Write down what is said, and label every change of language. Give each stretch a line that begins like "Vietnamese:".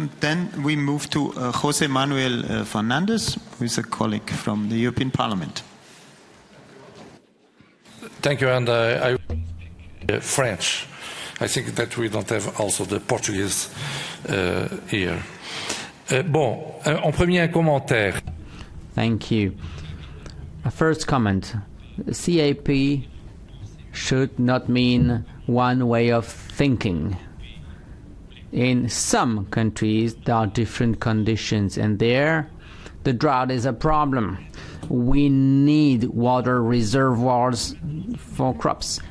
English: Then we move to José Manuel Fernandez, who is a colleague from the European Parliament. Thank you, and French. I think that we don't have also the Portuguese here.
French: Bon, en premier un commentaire.
English: Thank you. A first comment. CAP should not mean one way of thinking. In some countries, there are different conditions, and there, the drought is a problem. We need water reservoirs for crops.